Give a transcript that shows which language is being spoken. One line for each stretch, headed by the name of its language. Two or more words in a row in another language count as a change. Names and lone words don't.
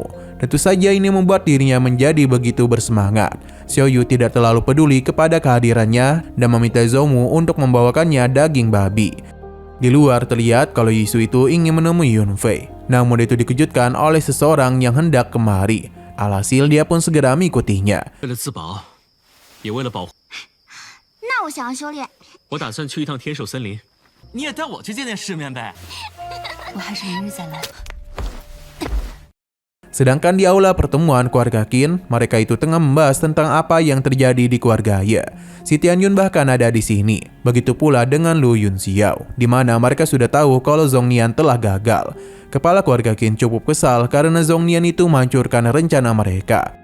Indonesian: Tentu saja ini membuat dirinya menjadi begitu bersemangat. Xiaoyu tidak terlalu peduli kepada kehadirannya dan meminta Zhongmu untuk membawakannya daging babi. Di luar terlihat kalau Yisu itu ingin menemui Yunfei, namun itu dikejutkan oleh seseorang yang hendak kemari. Alhasil dia pun segera mengikutinya.
Chinese: 为了自保，也为了保护，那我想要修炼，我打算去一趟天守森林。你也带我去见见世面呗。我还是明日再来。
Indonesian: Sedangkan di aula pertemuan keluarga Qin, mereka itu tengah membahas tentang apa yang terjadi di keluarga Ye. Si Tianyun bahkan ada di sini. Begitu pula dengan Lu Yunxiao, di mana mereka sudah tahu kalau Zhongnian telah gagal. Kepala keluarga Qin cukup kesal karena Zhongnian itu menghancurkan rencana mereka.